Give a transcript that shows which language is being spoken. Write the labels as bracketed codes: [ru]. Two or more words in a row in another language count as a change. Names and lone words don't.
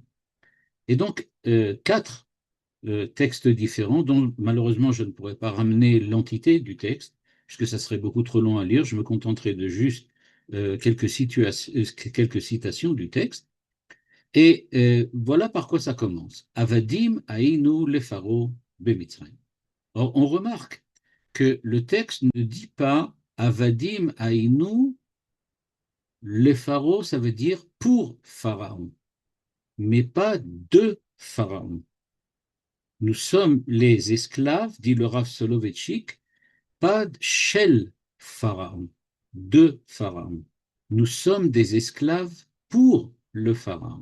[fr] Et donc, 4 textes différents, dont malheureusement je ne pourrais pas ramener l'entité du texte, puisque ça serait beaucoup trop long à lire. Je me contenterai de juste quelques citations du texte. Et voilà par quoi ça commence. [he] עבדים היינו לפרעה במצרים. [fr] Or, on remarque que le texte ne dit pas [he] עבדים היינו לפרעה, [fr] ça veut dire pour Pharaon, mais pas de Pharaon. Nous sommes les esclaves, dit le Rav Soloveitchik, pas shel Pharaon, de Pharaon. Nous sommes des esclaves pour le Pharaon.